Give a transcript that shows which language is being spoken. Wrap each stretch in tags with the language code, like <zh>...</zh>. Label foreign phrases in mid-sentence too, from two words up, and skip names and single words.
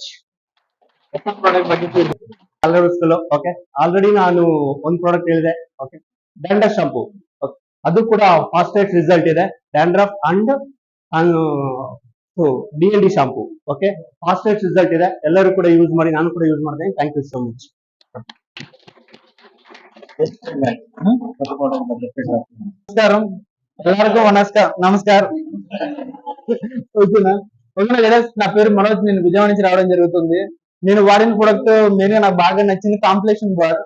<kn>ಪ್ರಾಡಕ್ಟ್ ಬಗ್ಗೆ ಓಕೆ, ಆಲ್ರೆಡಿ ನಾನು ಒಂದು ಪ್ರಾಡಕ್ಟ್ ಹೇಳಿದೆ. ಓಕೆ,</kn> <en>dandruff shampoo,</en> <kn>ಅದು ಕೂಡ</kn> <en>fastest result</en> <kn>ಇದೆ.</kn> <en>Dandruff and DND shampoo.</en> <kn>ಓಕೆ,</kn> <en>fastest result</en> <kn>ಇದೆ. ಎಲ್ಲರೂ ಕೂಡ ಯೂಸ್ ಮಾಡಿ, ನಾನು ಕೂಡ ಯೂಸ್ ಮಾಡ್ತೇನೆ.</kn> <en>Thank you so much.</en> <te>నమస్కారం, ಎಲ್ಲರಿಗೂ నమస్కారం. ఓకేనా? నా పేరు మనోజ్, నేను విజయవాడ నుంచి రావడం జరుగుతుంది. నేను వాడిన ప్రొడక్ట్ మెయిన్ గా నాకు బాగా నచ్చింది</te> <en>complexion bar.</en>